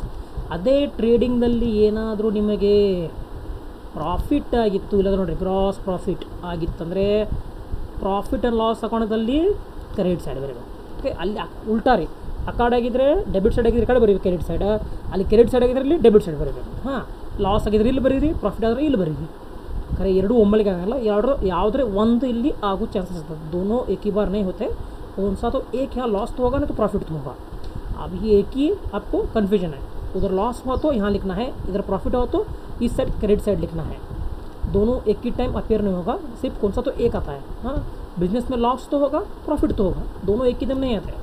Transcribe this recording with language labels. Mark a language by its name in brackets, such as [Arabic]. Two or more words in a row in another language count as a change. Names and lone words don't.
[Kannada] ಅದೇ ಟ್ರೇಡಿಂಗ್ದಲ್ಲಿ ಏನಾದರೂ ನಿಮಗೆ ಪ್ರಾಫಿಟ್ ಆಗಿತ್ತು, ಇಲ್ಲದ ನೋಡಿರಿ [English] gross profit [Kannada] ಆಗಿತ್ತಂದರೆ [English] profit and loss [Kannada] ಅಕೌಂಟದಲ್ಲಿ [English] credit side [Kannada] ಬರಬೇಕು. ಓಕೆ, ಅಲ್ಲಿ ಉಲ್ಟಾ ರೀ, ಆ ಕಡೆ ಆಗಿದ್ದರೆ [English] debit side [Kannada] ಆಗಿದ್ರೆ ಈ ಕಡೆ ಬರೀಬೇಕು [English] credit side, [Kannada] ಅಲ್ಲಿ [English] credit side [Kannada] ಆಗಿದ್ರೆ ಇಲ್ಲಿ [English] debit side [Kannada] ಬರೀಬೇಕು. ಲಾಸ್ ಆಗಿದ್ರೆ ಇಲ್ಲಿ ಬರೀರಿ, ಪ್ರಾಫಿಟ್ ಆದರೆ ಇಲ್ಲಿ ಬರೀರಿ. ಖರೆ ಎರಡೂ ಒಮ್ಮಲಿಗೆ ಆಗಲ್ಲ, ಯಾವುದ್ರೆ ಒಂದು ಇಲ್ಲಿ ಆಗೋ ಚಾನ್ಸಸ್ ಇರ್ತದೆ. [Hindi] दोनों एक ही बार नहीं होते, कौन सा तो एक यहाँ लॉस तो होगा ना तो प्रॉफिट तो होगा. अब ये एक ही आपको कन्फ्यूजन है, उधर लॉस हुआ तो यहाँ लिखना है, इधर प्रॉफिट हुआ तो इस [English] side credit side [Hindi] लिखना है. दोनों एक ही टाइम अपेयर नहीं होगा, सिर्फ कौन सा तो एक आता है. बिजनेस में लॉस तो होगा, प्रॉफिट तो होगा, दोनों एक ही दम नहीं आते.